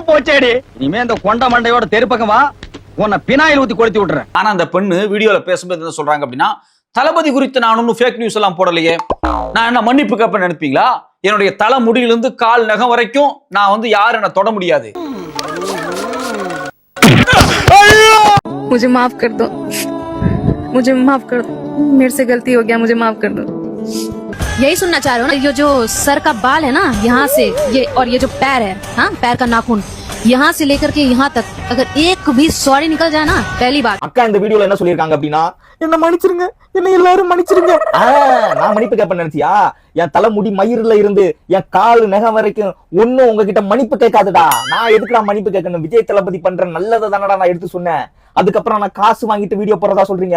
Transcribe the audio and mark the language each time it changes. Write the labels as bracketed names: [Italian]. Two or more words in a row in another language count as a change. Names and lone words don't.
[Tamil] போச்சேடி, இனிமே இந்த கொண்ட மண்டையோட தெருப்பக்கமா உன்னை பினாயில் ஊத்தி கொளுத்தி விட்டுறேன். ஆனா அந்த பெண்ணு வீடியோல பேசும்போது என்ன சொல்றாங்க அப்படின்னா, தளபதி குறித்து நான் ஒன்னும் [English] fake news [Tamil] எல்லாம் போடலையே, நான் என்ன மன்னிப்பு கேட்பேன் நினைப்பீங்களா? என்னுடைய தலை முடியிலிருந்து கால் நகம் வரைக்கும் நான் வந்து யாரும் என்ன தொட முடியாது. [Hindi] मुझे माफ कर दो, मुझे माफ कर दो, मेरे से गलती हो गया, मुझे माफ कर दो. यही सुनना चाह रहे हो ना? ये जो सर का बाल है ना, यहाँ से ये, और ये जो पैर है, हाँ पैर का नाखून, यहाँ से लेकर के यहाँ तक अगर एक भी सॉरी निकल जाए ना, पहली बात. [Tamil] அக்கா இந்த வீடியோல என்ன சொல்லிருக்காங்க அப்படின்னா, என்ன மன்னிச்சிருங்க, என்ன எல்லாரும் மன்னிச்சிருங்க. நான் மன்னிப்பு கேட்பேன் நினைச்சியா? என் தலைமுடி மயிரில இருந்து என் கால் நகம் வரைக்கும் ஒன்னும் உங்ககிட்ட மன்னிப்பு கேட்காதுடா. நான் எதுக்குடா மன்னிப்பு கேட்கணும்? விஜய் தளபதி பண்ற நல்லதை தானடா நான் எடுத்து சொன்னேன். அதுக்கப்புறம் நான் காசு வாங்கிட்டு வீடியோ போறதா சொல்றீங்க.